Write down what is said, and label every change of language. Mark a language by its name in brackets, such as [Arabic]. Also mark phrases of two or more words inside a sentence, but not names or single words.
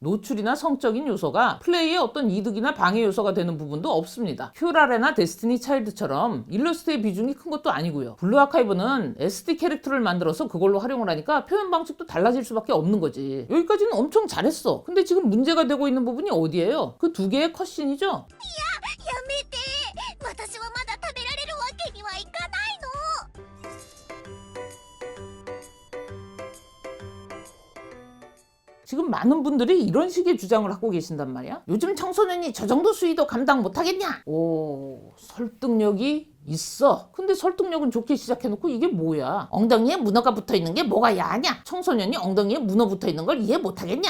[Korean] 노출이나 성적인 요소가 플레이의 어떤 이득이나 방해 요소가 되는 부분도 없습니다. 큐라레나 데스티니 차일드처럼 일러스트의 비중이 큰 것도 아니고요. 블루아카이브는 SD 캐릭터를 만들어서 그걸로 활용을 하니까 표현 방식도 달라질 수밖에 없는 거지. 여기까지는 엄청 잘했어. 근데 지금 문제가 되고 있는 부분이 어디예요? 그 두 개의 컷신이죠? [Japanese] やめて私はまだ食べられるわけにはいかないの。 [Korean] 지금 많은 분들이 이런 식의 주장을 하고 계신단 말이야. 요즘 청소년이 저 정도 수위도 감당 못하겠냐? 오, 설득력이 있어. 근데 설득력은 좋게 시작해놓고 이게 뭐야? 엉덩이에 문어가 붙어있는 게 뭐가 야하냐? 청소년이 엉덩이에 문어 붙어있는 걸 이해 못하겠냐?